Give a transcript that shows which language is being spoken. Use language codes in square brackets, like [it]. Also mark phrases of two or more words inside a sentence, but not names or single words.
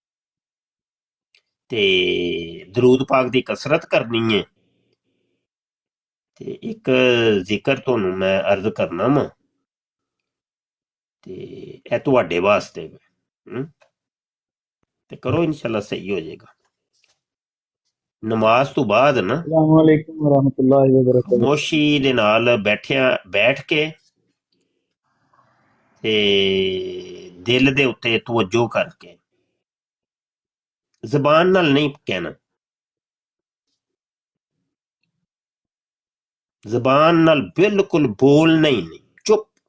[pa] ਤੇ ਦਰੂਦ ਪਾਕ ਦੀ ਕਸਰਤ ਕਰਨੀ ਹੈ। ਤੇ ਇੱਕ ਜ਼ਿਕਰ ਤੁਹਾਨੂੰ ਮੈਂ ਅਰਜ਼ ਕਰਨਾ ਵਾ, ਤੇ ਇਹ ਤੁਹਾਡੇ ਵਾਸਤੇ ਤੇ ਕਰੋ, ਇਨਸ਼ਾਅੱਲਾ ਸਹੀ ਹੋ ਜਾਏਗਾ। ਨਮਾਜ਼ ਤੋਂ ਬਾਅਦ ਨਾ [ar] السلام عليكم ورحمة الله وبركاته. [pa] ਖਾਮੋਸ਼ੀ ਦੇ ਨਾਲ ਬੈਠ ਕੇ ਤੇ ਦਿਲ ਦੇ ਉੱਤੇ ਤਵੱਜੋ ਕਰਕੇ, ਜ਼ਬਾਨ ਨਾਲ ਨਹੀਂ ਕਹਿਣਾ, ਜ਼ਬਾਨ ਨਾਲ ਬਿਲਕੁਲ ਬੋਲਣਾ ਹੀ ਨਹੀਂ, ਚੁੱਪ।